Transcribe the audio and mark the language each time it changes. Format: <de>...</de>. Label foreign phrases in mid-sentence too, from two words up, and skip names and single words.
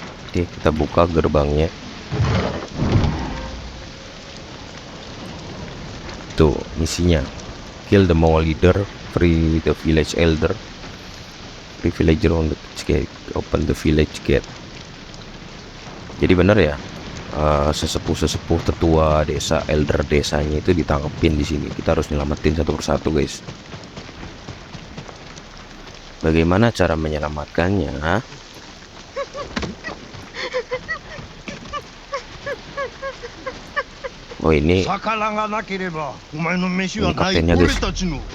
<id>Oke, kita buka gerbangnya. Tuh misinya,</id> <en>kill the Mongol leader, free the village elder, free villager on the gate, open the village gate.</en> <id>Jadi bener ya, sesepuh tetua desa, elder desanya itu ditangkepin di sini. Kita harus nyelamatin satu persatu, guys. Bagaimana cara menyelamatkannya? Oh ini</id> <ja>魚がなければお前の飯は</ja> <id>ini</id> <ja>ない。</ja> <id>kaptennya,</id> <ja>俺</ja> <id>guys.</id> <ja>たちの</ja>